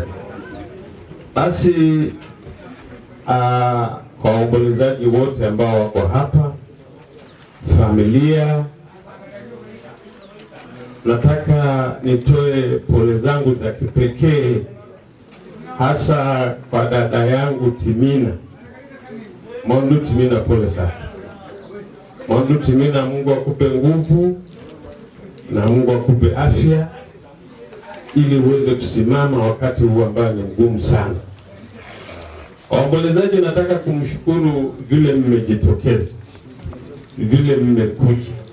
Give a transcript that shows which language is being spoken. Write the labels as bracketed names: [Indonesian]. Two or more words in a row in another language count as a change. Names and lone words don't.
[Swahili] Basi kwa waombolezaji wote ambao wako hapa, familia, nataka nitoe pole zangu za kipekee hasa kwa dada yangu Timina. Mwandu Timina, pole sana. Mwandu Timina, Mungu akupe nguvu na Mungu akupe afya ili uweze kusimama wakati huu ambao ni mgumu sana. Waombolezaji, nataka kumshukuru vile mmejitokeza, vile mmekuja.